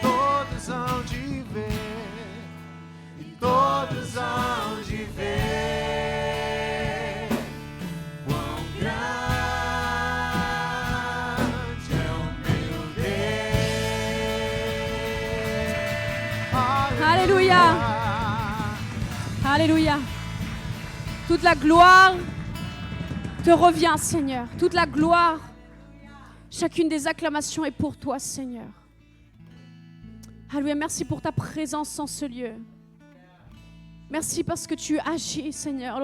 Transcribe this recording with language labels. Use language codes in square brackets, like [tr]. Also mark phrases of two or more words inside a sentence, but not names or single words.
[pt] Todos hão de ver. E todos hão de ver quão grande é o meu Deus. [fr] Alléluia. Alléluia. Toute la gloire te revient, Seigneur. Toute la gloire. Chacune des acclamations est pour toi, Seigneur. Alléluia. Merci pour ta présence en ce lieu. Merci parce que tu agis, Seigneur.